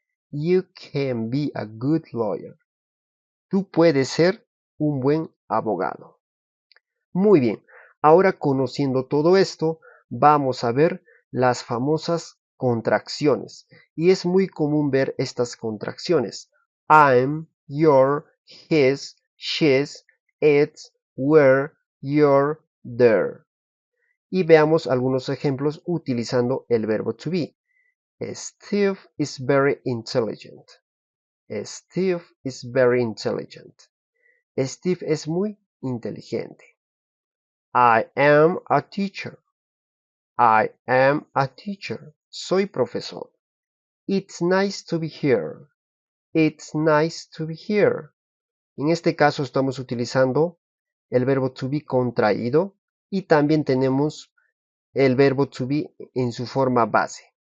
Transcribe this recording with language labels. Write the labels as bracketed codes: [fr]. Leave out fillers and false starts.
[en] You can be a good lawyer. [es] Tú puedes ser un buen abogado. Muy bien, ahora conociendo todo esto, vamos a ver las famosas contracciones. Y es muy común ver estas contracciones. [en] I'm, your, his, she's, it's, were, your, their. [es] Y veamos algunos ejemplos utilizando el verbo to be. [en] Steve is very intelligent. Steve is very intelligent. [es] Steve es muy inteligente. [en] I am a teacher. I am a teacher. [es] Soy profesor. [en] It's nice to be here. It's nice to be here. [es] En este caso estamos utilizando el verbo to be contraído y también tenemos el verbo to be en su forma base.